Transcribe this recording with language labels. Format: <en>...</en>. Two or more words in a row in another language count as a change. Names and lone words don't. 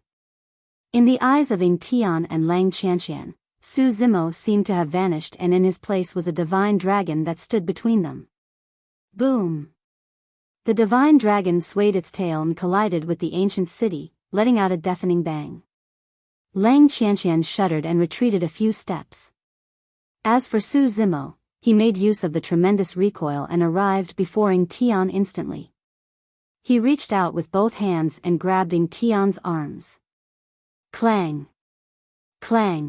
<en>In the eyes of Ying Tian and Lang Qianqian, Su Zimo seemed to have vanished and in his place was a divine dragon that stood between them. Boom! The divine dragon swayed its tail and collided with the ancient city, letting out a deafening bang. Lang Qianqian shuddered and retreated a few steps. As for Su Zimo, he made use of the tremendous recoil and arrived before Ying Tian instantly. He reached out with both hands and grabbed Ying Tian's arms. Clang! Clang!</en>